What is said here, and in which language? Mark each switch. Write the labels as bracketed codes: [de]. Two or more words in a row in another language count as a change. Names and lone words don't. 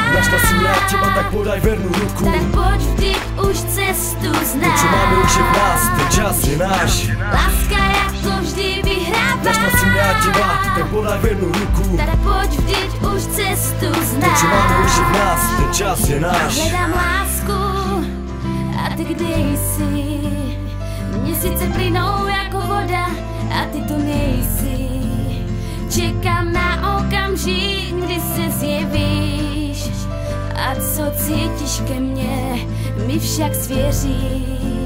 [sk] Našla si mňa a teba, tak podaj vernú ruku. Tak poď vždyť už cestu znáš. To čo máme už je v nás, ten čas je náš. [cs] Láska jako vždy vyhrává. [sk] Našla si mňa a teba, tak podaj vernú ruku. Tak poď vždyť už cestu znáš. To čo máme už je v nás, ten čas je náš. [cs] Hledám lásku a ty kde jsi? Měsíce plynou jako voda a ty tu nejsi. Čekám na okamžik, kdy se zjevíš. A co cítíš ke mně, mi však svěříš.